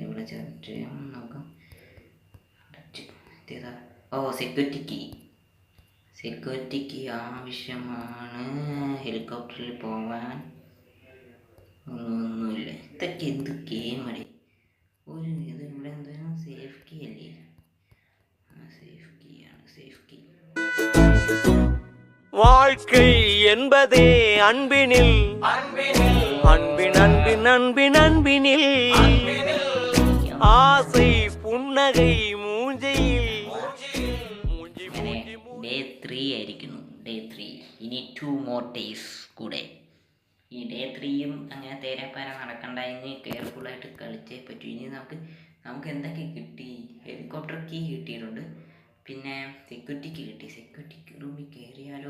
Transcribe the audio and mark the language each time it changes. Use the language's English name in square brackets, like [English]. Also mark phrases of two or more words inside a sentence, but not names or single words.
[Malayalam] ഇവിടെ സെർച്ച് ചെയ്യാം. നോക്കാം. സെക്യൂരിറ്റിക്ക് ആവശ്യമാണ്. ഹെലികോപ്റ്ററിൽ പോകാൻ ഒന്നുമില്ല. ഇതൊക്കെ എന്ത് ഗെയിമടി? ഒരു ഇത് ഇവിടെ എന്തായാലും [English] safe key [Malayalam] അല്ലേ? [English] safe key [Malayalam] ആണ്, [English] safe key. [Tamil] வாழ்க்கை என்பதே அன்பினில் அன்பினில் ஆசை புன்னகை മൂഞ്ചിയിൽ. [Malayalam] ഡേ 3 ആയിരിക്കുന്നു. ഡേ 3. ഇനി 2 [English] more days [Malayalam] കൂടെ. ഈ ഡേ 3യും അങ്ങനെ തേരാപ്പാര നടക്കണ്ട. ഇനി കെയർഫുള്ളായിട്ട് കളിച്ചേ പറ്റൂ. ഇനി നമുക്ക് എന്തൊക്കെ കിട്ടി? [English] helicopter key [Malayalam] കിട്ടിയിട്ടുണ്ട്, പിന്നെ [English] security key [Malayalam] കിട്ടി. സെക്യൂരിറ്റി റൂമിൽ കയറി